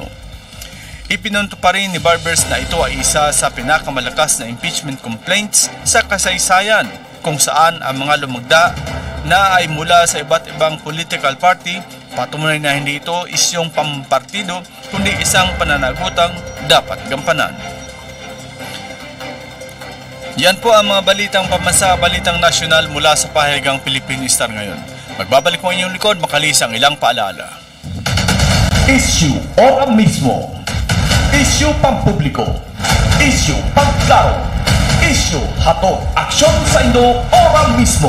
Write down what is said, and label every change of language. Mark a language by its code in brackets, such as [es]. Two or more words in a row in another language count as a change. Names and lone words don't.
[tl] Ipinunto pa rin ni Barbers na ito ay isa sa pinakamalakas na impeachment complaints sa kasaysayan kung saan ang mga lumagda na ay mula sa iba't ibang [en] political party, [tl] patunay na hindi ito isyong pampartido kundi isang pananagutang dapat gampanan. Yan po ang mga balitang pambansa, balitang nasyonal mula sa pahayagang Philippine Star ngayon. [bik] Magbabalik mo inyong likod, makalis ang ilang paalala. Issue ora mismo. Issue pampubliko. Issue pagklaro. Issue hatod aksyon sa Indo ora mismo.